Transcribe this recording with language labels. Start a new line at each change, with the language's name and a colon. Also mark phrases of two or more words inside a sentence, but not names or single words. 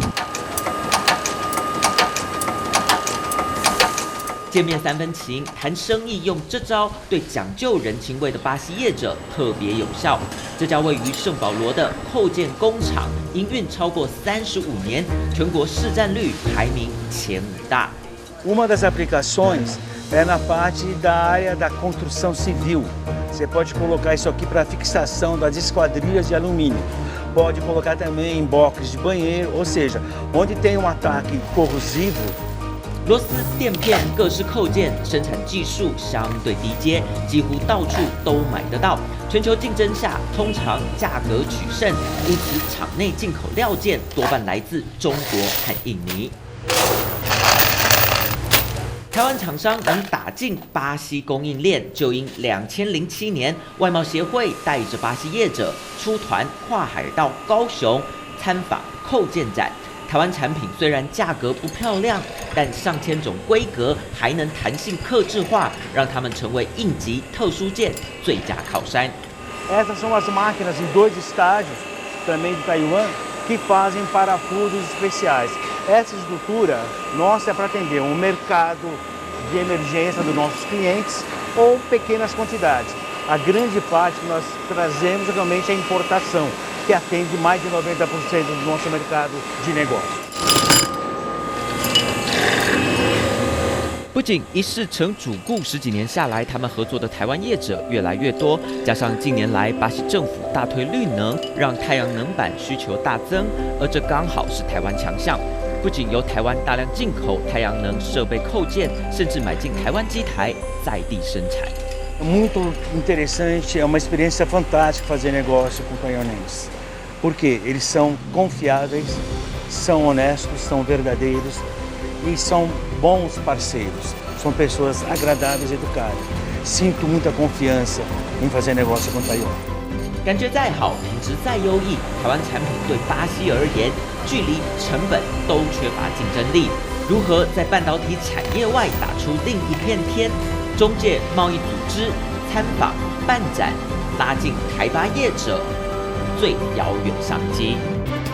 Chinese: 见面3分情，谈生意用这招对讲究人情味的巴西业者特别有效。这家位于圣保罗的扣件工厂，营运超过35年，全国市占率排名前5大。
Portuguese: Uma das aplicações é na parte da área da construção civil. Você pode colocar isso aqui para fixação das esquadrias de alumínio. Pode colocar também em boxes de banheiro, ou seja, onde tem um ataque corrosivo.
Chinese: 螺丝、垫片、各式扣件生产技术相对低阶，几乎到处都买得到。全球竞争下，通常价格取胜，因此厂内进口料件多半来自中国和印尼。台湾厂商能打进巴西供应链，就因2007年外贸协会带着巴西业者出团跨海到高雄参访扣件展。台湾产品虽然价格不漂亮，但上千种规格还能弹性客制化，让它们成为应急特殊件最佳靠山。
Portuguese: Essas são as máquinas em 2 estágios, também de Taiwan, que fazem parafusos especiais. Essa estrutura nossa é para atender um mercado de emergência dos nossos clientes ou pequenas quantidades. A grande parte que nós trazemos realmente é a importação, que atende mais de 90% do nosso mercado de negócio.
Chinese: 不仅一试成主顾，10几年下来，他们合作的台湾业者越来越多，加上近年来巴西政府大推绿能，让太阳能板需求大增，而这刚好是台湾强项。不仅由台湾大量进口太阳能设备扣件，甚至买进台湾机台在地生产。
Portuguese: Muito interessante, é uma experiência fantástica fazer negócio com taiwaneses, porque eles são confiáveis, são honestos, são verdadeiros e são bons parceiros, são pessoas agradáveis e educadas. Sinto muita confiança em fazer negócio com Taiwan.
Chinese: 感觉再好，品质再优异，台湾产品对巴西而言，距离、成本都缺乏竞争力。如何在半导体产业外打出另一片天？中介贸易组织参访办展，拉近台巴业者最遥远商机。